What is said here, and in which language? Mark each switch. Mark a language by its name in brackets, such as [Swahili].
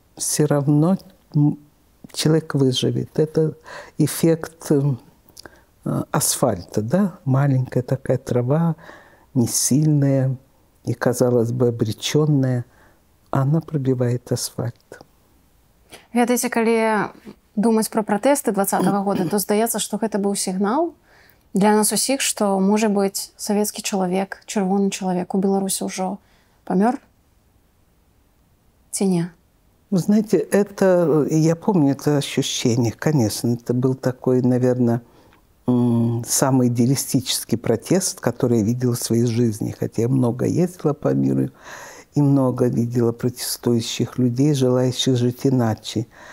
[Russian] Все равно человек выживет. Это эффект асфальта, да? Маленькая такая трава, не сильная и, казалось бы, обреченная, она пробивает асфальт. [Belarusian] Ведаеце, калі думаць пра пратэсты 2020 года, то здаецца, што гэта быў сігнал для нас усіх, што, можа быць, савецкі чалавек, чырвоны чалавек у Беларусі ўжо памёр? Ці не? [Russian] Вы знаете, это, я помню это ощущение, конечно, это был такой, наверное, самый идеалистический протест, который я видела в своей жизни, хотя я много ездила по миру и много видела протестующих людей, желающих жить иначе.